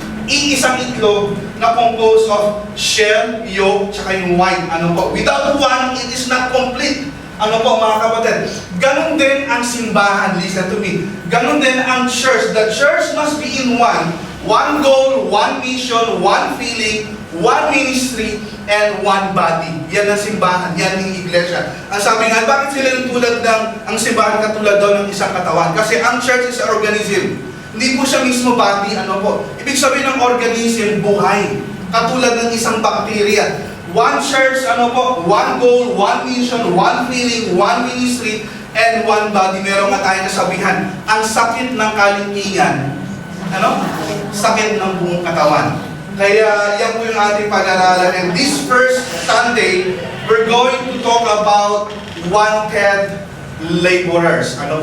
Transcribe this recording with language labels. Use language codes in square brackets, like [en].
[tl] Iisang itlog na [en] composed of shell, yolk, [tl] tsaka yung white. [en] Without one, it is not complete. [tl] Mga kapatid? Ganon din ang simbahan. [en] Listen to me. [tl] Ganon din ang church. [en] The church must be in one. One goal, one mission, one feeling, one ministry, and one body. [tl] Yan ang simbahan, yan ang iglesia. Ang sabi nga, bakit sila tulad ng, ang simbahan katulad daw ng isang katawan? [en] Kasi ang church is an organism. [tl] Hindi po siya mismo body, Ibig sabihin ng organism, buhay. Katulad ng isang bacteria. [en] One church, one goal, one mission, one feeling, one ministry, and one body. [tl] Meron nga tayong kasabihan, ang sakit ng kalingkingan, sakit ng buong katawan. Kaya yan po yung ating pag-aralan. [en] And this first Sunday, we're going to talk about wanted laborers.